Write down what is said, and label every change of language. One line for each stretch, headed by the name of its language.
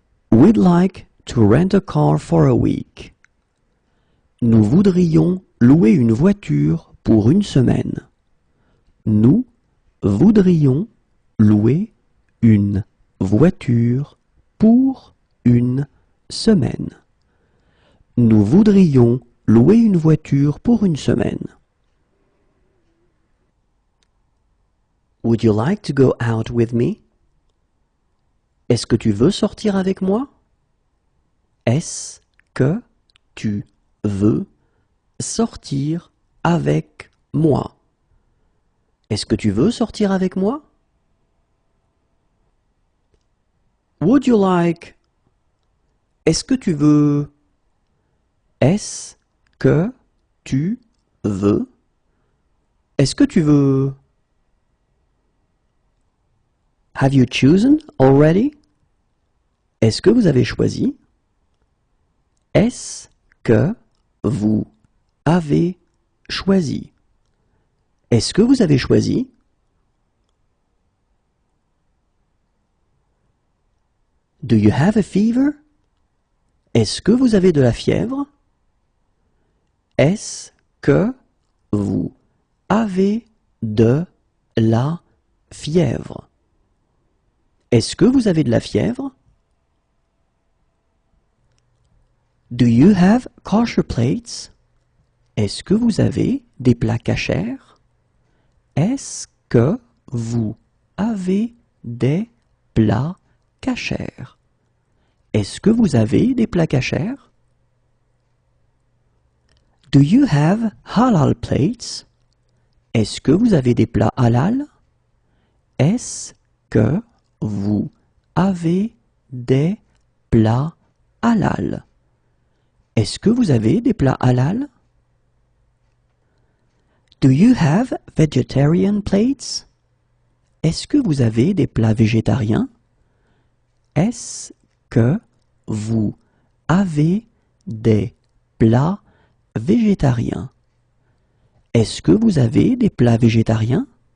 English: We'd like to rent a car for a week.
French: Nous voudrions louer une voiture pour une semaine. Nous voudrions louer une voiture pour une semaine. Nous voudrions louer une voiture pour une semaine.
English: Would you like to go out with me?
French: Est-ce que tu veux sortir avec moi? Est-ce que tu veux sortir avec moi? Est-ce que tu veux sortir avec moi?
English: Would you like?
French: Est-ce que tu veux? Est-ce que tu veux? Est-ce que tu veux?
English: Have you chosen already?
French: Est-ce que vous avez choisi? Est-ce que vous avez choisi? Est-ce que vous avez choisi?
English: Do you have a fever?
French: Est-ce que vous avez de la fièvre? Est-ce que vous avez de la fièvre? Est-ce que vous avez de la fièvre?
English: Do you have kosher plates?
French: Est-ce que vous avez des plats kashers? Est-ce que vous avez des plats kashers? Est-ce que vous avez des plats kashers?
English: Do you have halal plates?
French: Est-ce que vous avez des plats halal? Est-ce que vous avez des plats halal? Est-ce que vous avez des plats halal?
English: Do you have vegetarian plates?
French: Est-ce que vous avez des plats végétariens? Est-ce que vous avez des plats végétariens. Est-ce que vous avez des plats végétariens?